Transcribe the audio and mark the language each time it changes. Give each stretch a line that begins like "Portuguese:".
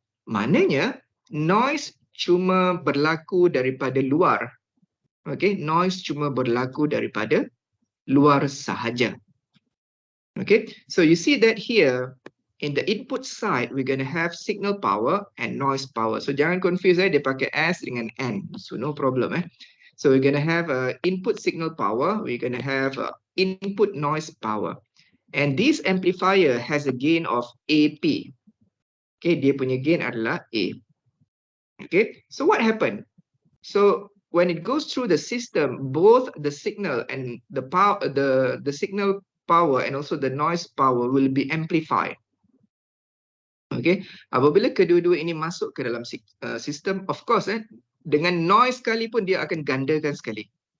Malay: Maknanya noise cuma berlaku daripada luar. Okay, noise cuma berlaku daripada luar sahaja.
English: Okay, so you see that here in the input side, we're going to have signal power and noise power.
Malay: So jangan confuse dia pakai S dengan N.
English: So no problem. So we're going to have input signal power. We're going to have input noise power. And this amplifier has a gain of AP.
Malay: Okay, dia punya gain adalah A.
English: Okay, so what happened? So when it goes through the system, both the signal and the power, the signal power and also the noise power will be amplified.
Malay: Okay, apabila kedua-dua ini masuk ke dalam sistem,
English: of course,
Malay: dengan noise sekali pun dia akan gandakan sekali.